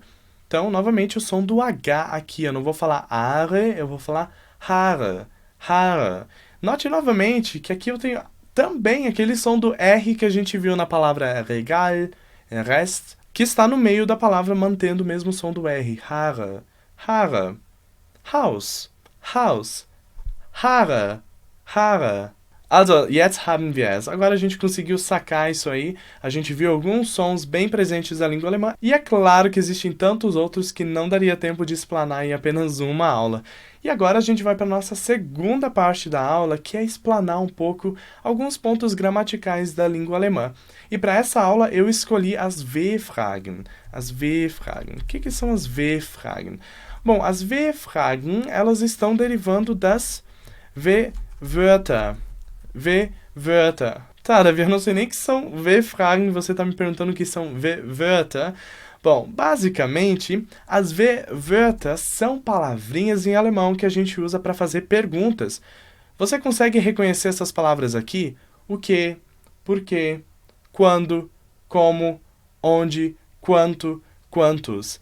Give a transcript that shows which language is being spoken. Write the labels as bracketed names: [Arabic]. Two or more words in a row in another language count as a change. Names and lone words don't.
[Portuguese] Então, novamente, o som do H aqui. Eu não vou falar Haare, eu vou falar [German] Haare, Haare. [Portuguese] Note novamente que aqui eu tenho também aquele som do R que a gente viu na palavra [German] regal, rest, [Portuguese] que está no meio da palavra mantendo o mesmo som do R. [German] Haare, Haare, Haus, Haus, Haare, Haare. Also, jetzt haben wir es. [Portuguese] Agora a gente conseguiu sacar isso aí. A gente viu alguns sons bem presentes da língua alemã. E é claro que existem tantos outros que não daria tempo de explanar em apenas uma aula. E agora a gente vai para a nossa segunda parte da aula, que é explanar um pouco alguns pontos gramaticais da língua alemã. E para essa aula eu escolhi as W-Fragen. As W-Fragen. O que são as W-Fragen? Bom, as W-Fragen, elas estão derivando das W-Wörter. W-Wörter. Tá, Davi, eu não sei nem o que são W-Fragen, você tá me perguntando o que são W-Wörter. Bom, basicamente, as W-Wörter são palavrinhas em alemão que a gente usa para fazer perguntas. Você consegue reconhecer essas palavras aqui? O que, por quê, quando, como, onde, quanto, quantos.